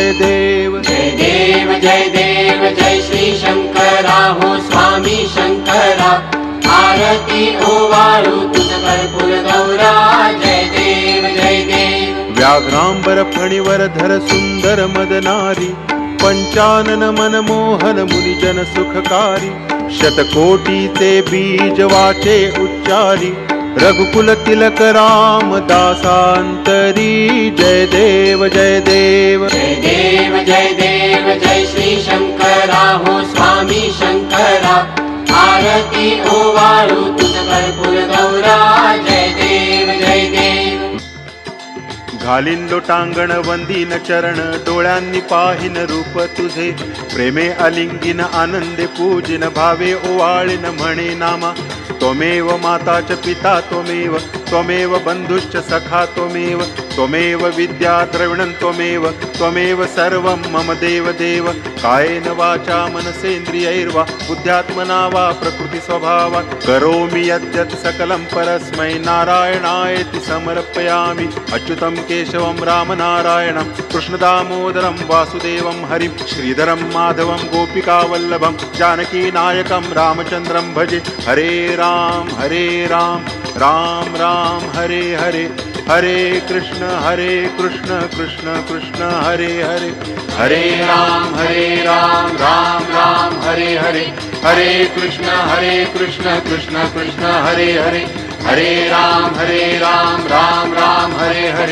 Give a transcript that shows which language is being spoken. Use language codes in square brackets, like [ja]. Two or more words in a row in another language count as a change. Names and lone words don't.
[mr] जय श्री शंकरा हो स्वामी शंकरा आरती ओवाळू तुझ कर्पूर गौरा जय देव व्याघ्रांबर फणीवर धर सुंदर मदनारी पंचानन मनमोहन मुनिजन सुखकारी शतकोटीचे बीज वाचे उच्चारी रघुकुल तिलक रामदासांतरी जय देव जय देव जय देव जय देव जय श्री शंकरा हो स्वामी शंकरा आरती ओवाळू तुझ कर्पूर गौरा जय देव जय देव घालीन लोटांगण वंदीन चरण डोळ्यांनी पाहिन रूप तुझे प्रेमे अलिंगिन आनंदे पूजिन भावे ओवाळीन म्हणे नामा [sa] त्वमेव माता च पिता त्वमेव त्वमेव बंधुश्च सखा त्वमेव त्वमेव विद्या द्रविणं त्वमेव त्वमेव सर्वं मम देव देव कायेन वाचा मनसेन्द्रियैर्वा बुद्ध्यात्मना वा प्रकृति स्वभावात् करोमि यद्यत् सकलं परस्मै नारायणायेति समर्पयामि अच्युतं केशवं रामनारायणं कृष्णदामोदरं वासुदेवं हरिं श्रीधरं माधवं गोपिकावल्लभं जानकीनायकं रामचन्द्रं भजे हरे राम राम राम हरे हरे हरे कृष्ण कृष्ण कृष्ण हरे हरे हरे राम राम राम हरे हरे हरे कृष्ण कृष्ण कृष्ण हरे हरे हरे राम राम राम हरे हरे